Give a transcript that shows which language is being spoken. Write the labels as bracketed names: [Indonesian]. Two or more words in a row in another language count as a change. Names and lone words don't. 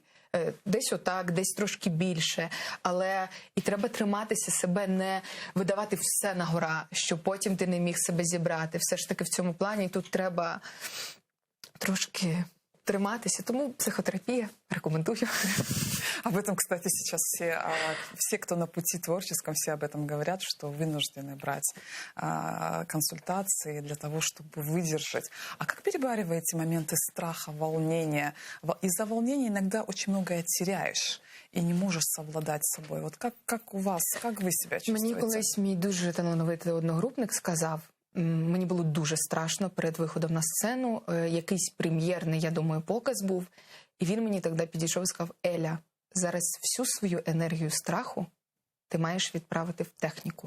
[Ukrainian] Десь отак, десь трошки більше, але і треба триматися себе, не видавати все на гора, що потім ти не міг себе зібрати. Все ж таки в цьому плані тут треба трошки триматися, тому психотерапія рекомендую. [Russian] Об этом, кстати, сейчас все, кто на пути творческом, все об этом говорят, что вынуждены брать консультации для того, чтобы выдержать. А как перебариваете моменты страха, волнения? Из-за волнения иногда очень многое теряешь [Ukrainian] і не можеш совладати з собою. От як у вас, як ви себе чувствуєте? Мені колись мій дуже талановитий одногрупник сказав, мені було дуже страшно перед виходом на сцену, якийсь прем'єрний, я думаю, показ був, і він мені тоді підійшов і сказав: Еля, зараз всю свою енергію страху ти маєш відправити в техніку.